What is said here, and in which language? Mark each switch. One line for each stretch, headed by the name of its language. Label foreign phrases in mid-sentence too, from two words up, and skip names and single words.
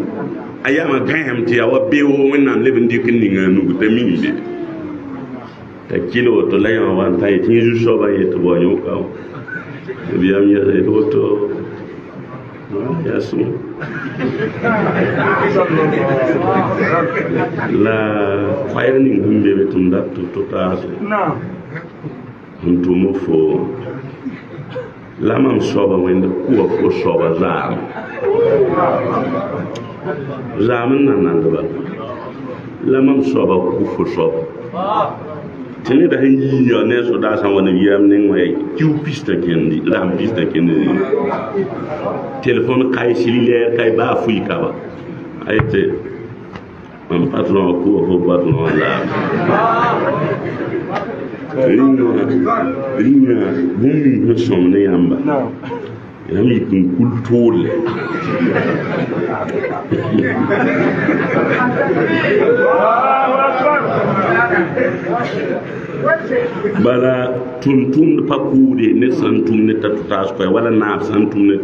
Mossi: ayama gãem tɩ yaa wa beoogo wẽnnaam leb n dɩk n ning a nug t'a mimbe t'a kɩl woto la yã wa n ta yetɩ yẽ zu-soabã yetɩ bao yõka biyam yetɩ woto yaa sũ la koɛɛg ning sẽn be be tɩ m dat tɩ taase n tʋm fo la mam soaba wẽnd kʋa fo soaba zaam zaam n na nandba la mam soaba kʋ fo soaba tɩ neda sẽn yĩiga ne sodaa sã n wa nabiyaam ning wã kiu pista kẽndi laam pista kẽndi telefon kay cellulaire kay baa fui kaba a yetɩ mam patron wã kʋa fo patron wã laam ringa bũmb ning sẽn sõm ne yãmba yãmb yik n kul toorle bala tʋm-tʋmd pa kʋʋde ned sãn tʋm ne t'a tʋtaas koɛɛ wala naab sãn tʋm ne